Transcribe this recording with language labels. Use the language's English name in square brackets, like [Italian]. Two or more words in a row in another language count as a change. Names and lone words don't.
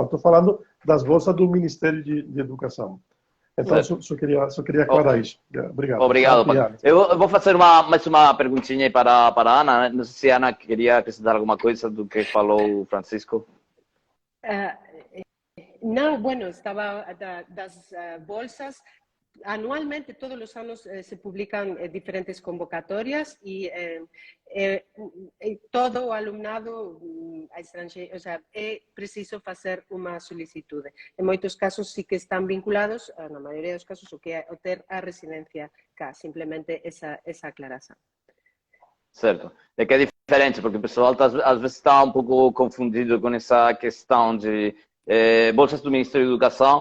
[Portuguese] Estou falando das bolsas do Ministério de Educação. Então, só queria aclarar isso. Obrigado. Obrigado, Paulo. Eu vou fazer mais uma perguntinha para a Ana. Não sei se a Ana queria acrescentar alguma coisa do que falou o Francisco. [Galician] Não, bueno, estava das bolsas. Anualmente, todos os anos, se publican diferentes convocatorias e todo o alumnado estrangeiro, [Spanish] o sea, [Galician] é preciso fazer uma solicitude. Em muitos casos, sí que están vinculados, na maioria dos casos, o que é ter a residencia cá, simplemente essa aclaração. [Portuguese] Certo. É que é diferente, porque o pessoal às vezes está um pouco confundido com essa questão de bolsas do Ministério da Educação.